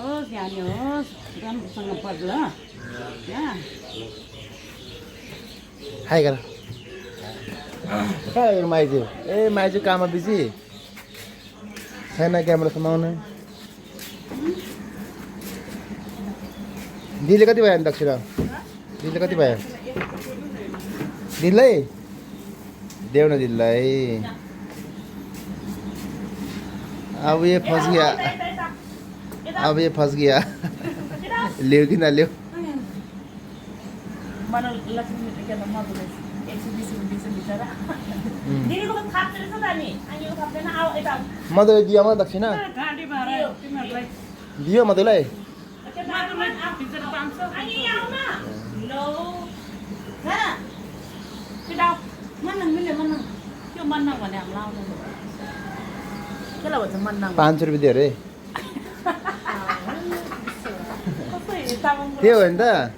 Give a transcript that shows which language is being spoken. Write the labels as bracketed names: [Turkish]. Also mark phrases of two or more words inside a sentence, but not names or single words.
[Nepali] हाई गर कहाँ माइजू ए माइजू काममा बिजी छैन क्यामेरा समाउन दिदीले कति भयो दक्षिणा दिदीले कति भयो दिदीलाई देऊ न दिदीलाई [Hindi] अब ये फंस गया अब ये फंस गया [Nepali] ले कि ना ले मधुलाई दियो म दक्षिणा दियो मधुलाई ₹500 दियो अरे त्यो हो नि त